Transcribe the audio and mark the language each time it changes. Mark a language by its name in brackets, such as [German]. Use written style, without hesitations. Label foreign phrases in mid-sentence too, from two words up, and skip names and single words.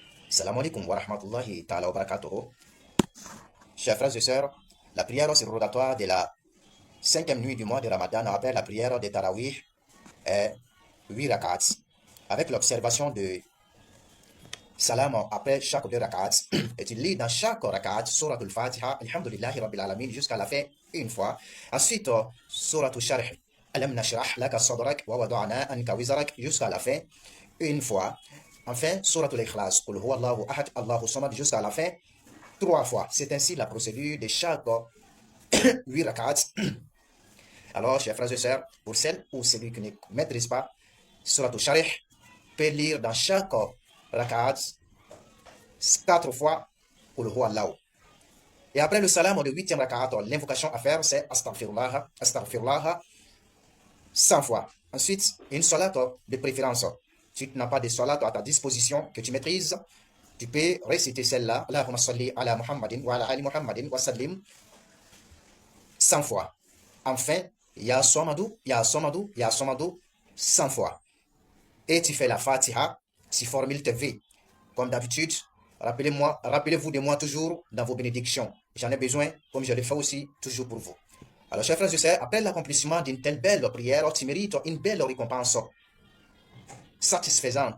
[Arabic] السلام عليكم ورحمة الله تعالى وبركاته. [French] Chers frères et sœurs, la prière surrogatoire de la cinquième nuit du mois de Ramadan, après la prière de Tarawih, est 8 rakats, avec l'observation de salam après chaque 2 rakats, et tu lis dans chaque rakat [Arabic] سورة الفاتحة، الحمد لله رب العالمين, [French] jusqu'à la fin une fois. [Arabic] Ensuite, سورة الشرح، ألم نشرح لك صدرك ووضعنا عنك وزرك, [French] jusqu'à la fin une fois. [Arabic] Enfin, سورة الإخلاص، قل هو الله أحد، الله الصمد, [French] jusqu'à la fin 3 fois. C'est ainsi la procédure de chaque 8 rakats. Alors, chers frères et sœurs, pour celles ou celui qui ne maîtrise pas [Arabic] سورة الشرح, [French] peut lire dans chaque rakat 4 fois [Arabic] قل هو الله. [French] Et après le salam de 8e rakat, l'invocation à faire, c'est astaghfirullah, astaghfirullah 100 fois. Ensuite, une salat de préférence. Si tu n'as pas de salat à ta disposition que tu maîtrises, tu peux réciter celle-là, [Arabic] اللهم صل على محمد وعلى آل محمد وسلم 100 fois. [French] Enfin, [Arabic] يا صمد، يا صمد، يا صمد 100 fois. [French] Et tu fais la Fatiha, tu formules tes vœux. Comme d'habitude, rappelez-vous de moi toujours dans vos bénédictions. J'en ai besoin, comme je le fais aussi toujours pour vous. Alors, chers frères et sœurs, après l'accomplissement d'une telle belle prière, tu mérites une belle récompense satisfaisante.